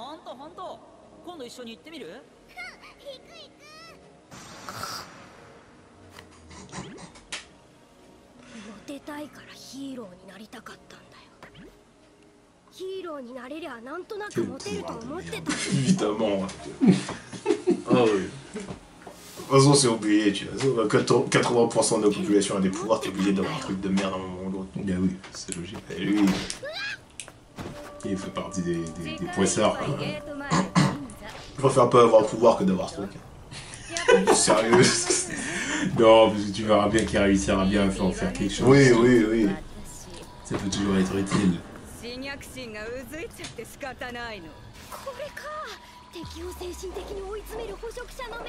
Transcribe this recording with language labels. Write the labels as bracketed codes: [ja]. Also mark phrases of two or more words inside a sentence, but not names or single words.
[ja] ほんとほんと。今度一緒に行ってみる？当？行く行く。モテたいからヒーローになりたかったんだよ。ヒーローになれりゃなんとなくモテると思ってた。 [fr] Évidemment. Ah oui. De toute façon, c'est obligé, tu vois. 80% de la population a des pouvoirs, t'es obligé d'avoir un truc de merde à un moment ou l'autre. Bah oui, c'est logique. Et lui, Il fait partie des poissards. [ja] ゲート前。 [fr] je préfère pas avoir le pouvoir que d'avoir ce truc. Sérieux. Non, parce que tu verras bien qu'il réussira bien à en faire quelque chose. Oui, oui, oui. Ça peut toujours être utile. [ja] 侵略心がうずいちゃって仕方ないの。これか。敵を精神的に追い詰める捕食者の目。